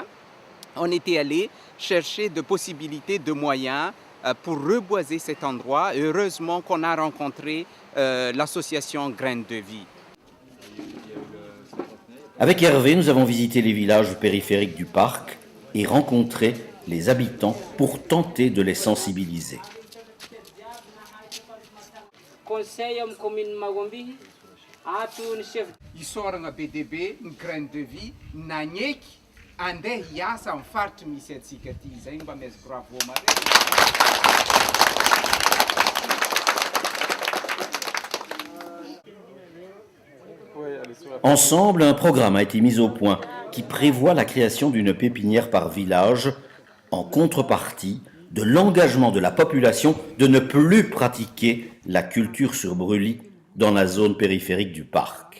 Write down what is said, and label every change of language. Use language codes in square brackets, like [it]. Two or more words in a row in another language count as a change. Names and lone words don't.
[fr] On était allé chercher de possibilités, de moyens pour reboiser cet endroit. Heureusement qu'on a rencontré l'association Graines de Vie. Avec Hervé, nous avons visité les villages périphériques du parc et rencontré les habitants pour tenter de les sensibiliser. [mg] Isoragna be dia be ny Graines de Vie nanaiky andeha hiasa amin'ny faritry misy antsika ty zay mba meziko bravo mare. [fr] Ensemble, un programme a été mis au point qui prévoit la création d'une pépinière par village en contrepartie de l'engagement de la population de ne plus pratiquer la culture sur brûlis dans la zone périphérique du parc.